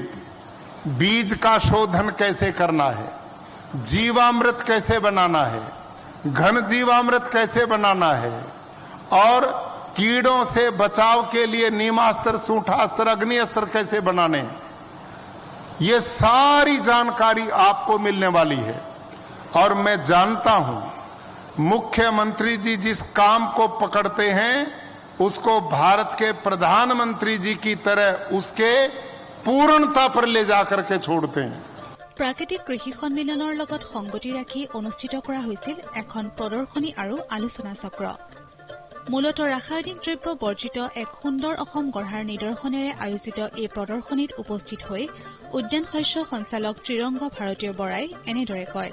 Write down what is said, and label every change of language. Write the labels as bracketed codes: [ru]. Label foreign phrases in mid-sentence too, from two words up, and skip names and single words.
[hi] बीज का शोधन कैसे करना है, जीवामृत कैसे बनाना है, घन जीवामृत कैसे बनाना है और कीड़ों से बचाव के लिए नीमास्त्र, सूठास्त्र, अग्नि अस्त्र कैसे बनाने हैं, ये सारी जानकारी आपको मिलने वाली है। और मैं जानता हूं मुख्यमंत्री जी जिस काम को पकड़ते हैं उसको भारत के प्रधानमंत्री जी की तरह उसके पूर्णता पर ले जाकर के छोड़ते हैं। [as] প্ৰাকৃতিক কৃষি সন্মিলনৰ লগত সংগতি ৰাখি অনুষ্ঠিত কৰা হৈছিল এখন প্ৰদৰ্শনী আৰু আলোচনা চক্ৰ। মূলতঃ ৰাসায়নিক দ্ৰব্য বৰ্জিত এক সুন্দৰ অসম গঢ়াৰ নিদৰ্শনেৰে আয়োজিত এই প্ৰদৰ্শনীত উপস্থিত হৈ উদ্যান শস্য সঞ্চালক ত্ৰিৰংগ ভাৰতীয় বৰাই এনেদৰে কয়।